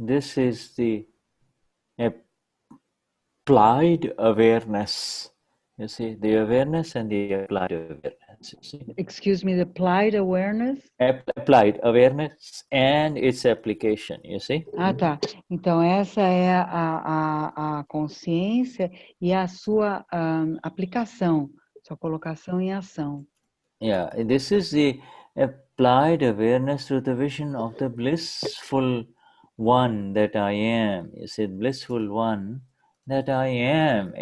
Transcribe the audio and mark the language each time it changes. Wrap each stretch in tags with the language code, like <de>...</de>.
<en>This is the applied awareness. You see, the awareness and the applied awareness. You see? Excuse me, the applied awareness? Applied awareness and its application, you see?</en> <pt>Ah, tá. Então, essa é a consciência e a sua aplicação, sua colocação em ação.</pt> <en>Yeah, this is the applied awareness to the vision of the blissful one that I am. You see, blissful one that I am.</en>